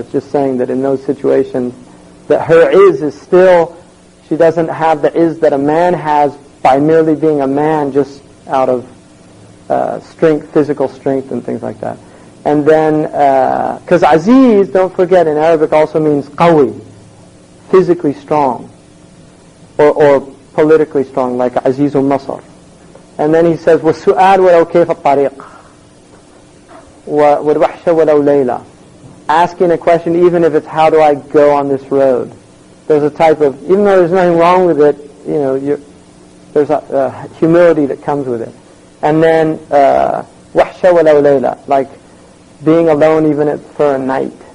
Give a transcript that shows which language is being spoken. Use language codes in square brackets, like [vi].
[en] It's just saying that in those situations that her is still, she doesn't have the is that a man has by merely being a man, just out of strength, physical strength and things like that. And then, because aziz, don't forget, in Arabic also means qawi, physically strong, or politically strong, like azizul Masr. And then he says, [ar] وَالسُّؤَالُ وَلَوْ كَيْفَ الطَّرِيقِ وَالْوَحْشَ وَلَوْ لَيْلَةِ. [en] Asking a question even if it's how do I go on this road. There's a type of, even though there's nothing wrong with it, there's a humility that comes with it. And then [ar] وَحْشَ وَلَوْ لَيْلَةِ, [en] like being alone even for a night.